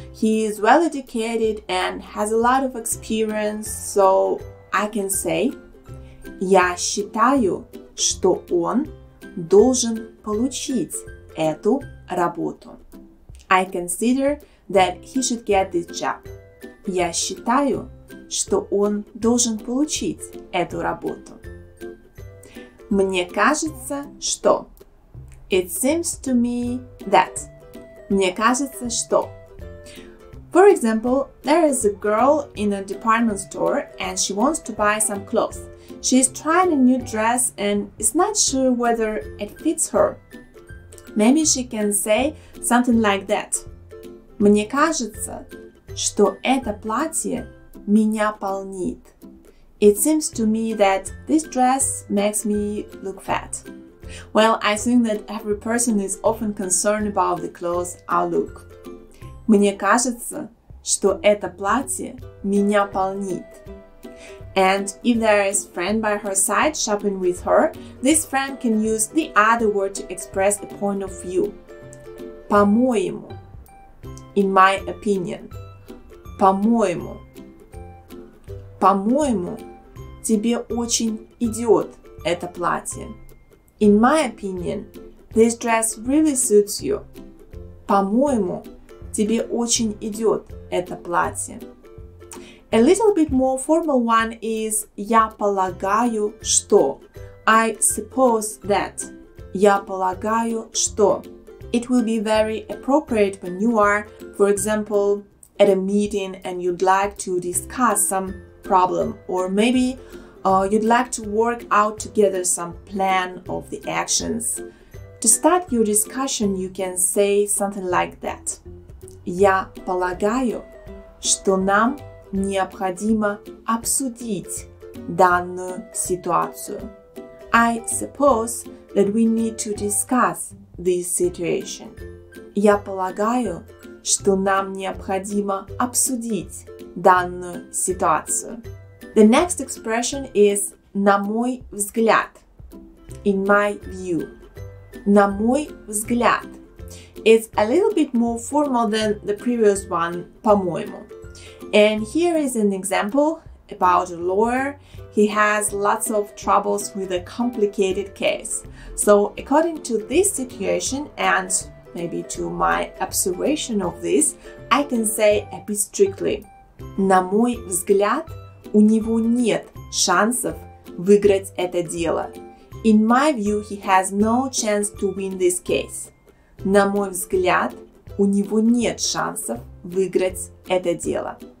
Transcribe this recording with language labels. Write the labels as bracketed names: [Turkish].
[English] He is well educated and has a lot of experience, so I can say [Russian] Я считаю, что он должен получить эту работу. [English] I consider that he should get this job. [Russian] Я считаю, что он должен получить эту работу. Мне кажется, что. [English] It seems to me that. [Russian] Мне кажется, что. [English] For example, there is a girl in a department store and she wants to buy some clothes. She is trying a new dress and is not sure whether it fits her. Maybe she can say something like that. [Russian] Мне кажется, что это платье меня полнит. [English] It seems to me that this dress makes me look fat. Well, I think that every person is often concerned about the clothes I look. [Russian] Мне кажется, что это платье меня полнит. [English] And if there is a friend by her side shopping with her, this friend can use the other word to express a point of view. [Russian] По-моему. [English] In my opinion. По-моему. [Russian] По-моему, тебе очень идет это платье. [English] In my opinion, this dress really suits you. [Russian] По-моему, тебе очень идет это платье. [English] A little bit more formal one is [Russian] Я полагаю, что. [English] I suppose that. [Russian] Я полагаю, что. [English] It will be very appropriate when you are, for example, at a meeting and you'd like to discuss some problem, or maybe you'd like to work out together some plan of the actions. To start your discussion, you can say something like that. [Russian] Я полагаю, что нам необходимо обсудить данную ситуацию. [English] I suppose that we need to discuss this situation. [Russian] Я полагаю, что нам необходимо обсудить данную ситуацию. [English] The next expression is [Russian] на мой взгляд. [English] In my view. [Russian] На мой взгляд. [English] It's a little bit more formal than the previous one, [Russian] по-моему. [English] And here is an example about a lawyer. He has lots of troubles with a complicated case. So according to this situation and maybe to my observation of this, I can say a bit strictly. [Russian] На мой взгляд, у него нет шансов выиграть это дело. [English] In my view, he has no chance to win this case. [Russian] На мой взгляд, у него нет шансов выиграть это дело.